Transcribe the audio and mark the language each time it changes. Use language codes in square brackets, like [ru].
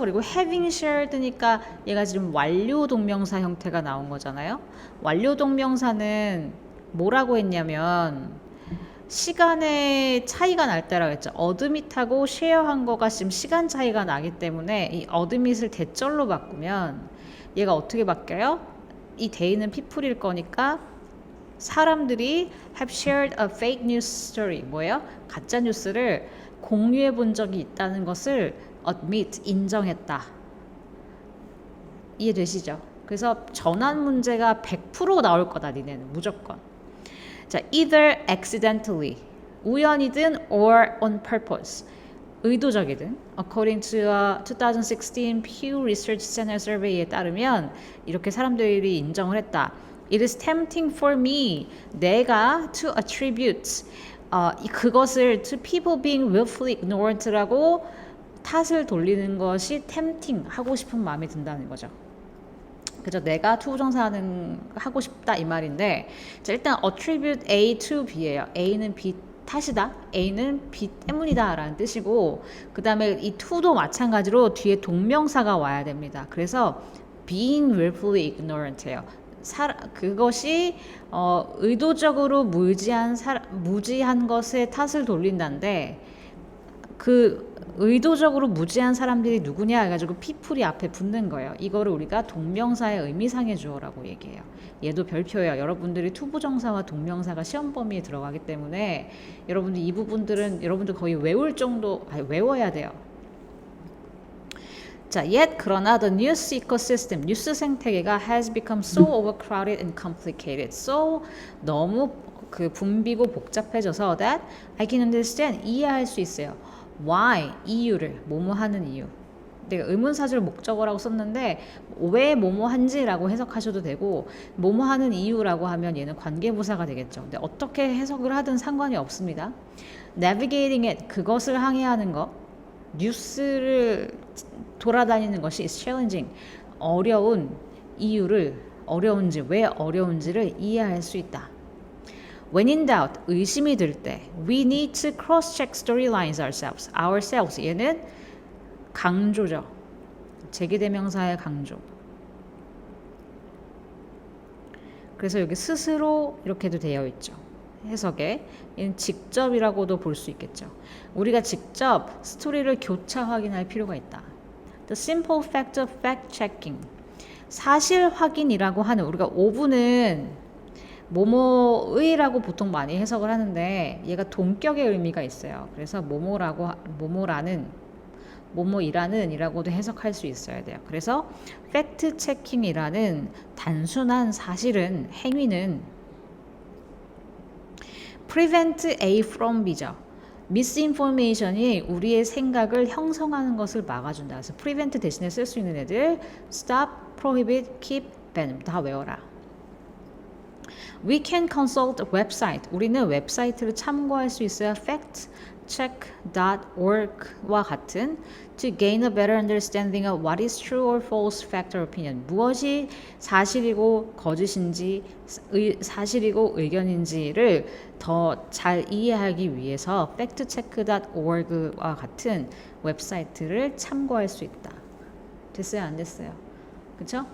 [ko] 그리고 [en] having shared [ko] 니까 얘가 지금 완료 동명사 형태가 나온 거잖아요. 완료 동명사는 뭐라고 했냐면 시간의 차이가 날 때라고 했죠. 어드밋하고 쉐어한 거가 지금 시간 차이가 나기 때문에 이 어드밋을 대절로 바꾸면 얘가 어떻게 바뀌어요? 이 데이는 people일 거니까 사람들이 [en] have shared a fake news story [ko] 뭐예요? 가짜 뉴스를 공유해 본 적이 있다는 것을 admit 인정했다. 이해되시죠? 그래서 전환 문제가 100% 나올 거다 니네는 무조건. [en] 자, either accidentally [ko] 우연이든 [en] or on purpose [ko] 의도적이든 [en] according to a 2016 Pew Research Center survey에 [ko] 따르면 이렇게 사람들이 인정을 했다. [en] It is tempting for me [ko] 내가 [en] to attribute [ko] 그것을 [en] to people being willfully ignorant라고 [ko] 탓을 돌리는 것이 [en] tempting [ko] 하고 싶은 마음이 든다는 거죠. 그죠? 내가 투부정사는 하고 싶다 이 말인데 자, 일단 [en] attribute A to B [ko] 예요. A는 B 탓이다. A는 B 때문이다 라는 뜻이고 그 다음에 이 to도 마찬가지로 뒤에 동명사가 와야 됩니다. 그래서 [en] being willfully ignorant [ko] 예요. 그것이 의도적으로 무지한 것에 탓을 돌린다는데 그 의도적으로 무지한 사람들이 누구냐 해가지고 people이 앞에 붙는 거예요. 이거를 우리가 동명사의 의미상의 주어라고 얘기해요. 얘도 별표예요. 여러분들이 투부정사와 동명사가 시험 범위에 들어가기 때문에 여러분들 이 부분들은 여러분들 거의 외울 정도 외워야 돼요. [en] 자, yet [ko] 그러나 [en] the news ecosystem [ko] 뉴스 생태계가 [en] has become so overcrowded and complicated. [ko] So 너무 그 붐비고 복잡해져서 [en] that I can understand [ko] 이해할 수 있어요. why 이유를 뭐뭐 하는 이유. 내가 의문사절 목적어라고 썼는데 왜 뭐뭐 한지라고 해석하셔도 되고 뭐뭐 하는 이유라고 하면 얘는 관계부사가 되겠죠. 근데 어떻게 해석을 하든 상관이 없습니다. [en] navigating it [ko] 그것을 항해하는 거 뉴스를 돌아다니는 것이 [en] is challenging [ko] 어려운 이유를 어려운지 왜 어려운지를 이해할 수 있다. [en] When in doubt [ko] 의심이 들 때 [en] we need to cross-check storylines ourselves [ko] 얘는 강조죠. 제기대명사의 강조. 그래서 여기 스스로 이렇게도 되어 있죠. 해석에 얘는 직접이라고도 볼 수 있겠죠. 우리가 직접 스토리를 교차 확인할 필요가 있다. [en] The simple fact of fact-checking [ko] 사실 확인이라고 하는 우리가 오분은 뭐뭐의라고 보통 많이 해석을 하는데 얘가 동격의 의미가 있어요. 그래서 뭐뭐이라는 이라고도 해석할 수 있어야 돼요. 그래서 팩트 체킹이라는 단순한 사실은 행위는 [en] prevent A from B [ko] 죠. misinformation이 우리의 생각을 형성하는 것을 막아준다. 그래서 prevent 대신에 쓸 수 있는 애들 [en] stop, prohibit, keep, ban [ko] 다 외워라. [en] We can consult a website. [ko] 우리는 웹사이트를 참고할 수 있어요. factcheck.org와 같은 [en] to gain a better understanding of what is true or false fact or opinion. [ko] 무엇이 사실이고 거짓인지 사실이고 의견인지를 더 잘 이해하기 위해서 factcheck.org와 같은 웹사이트를 참고할 수 있다. 됐어요? 안 됐어요? 그쵸?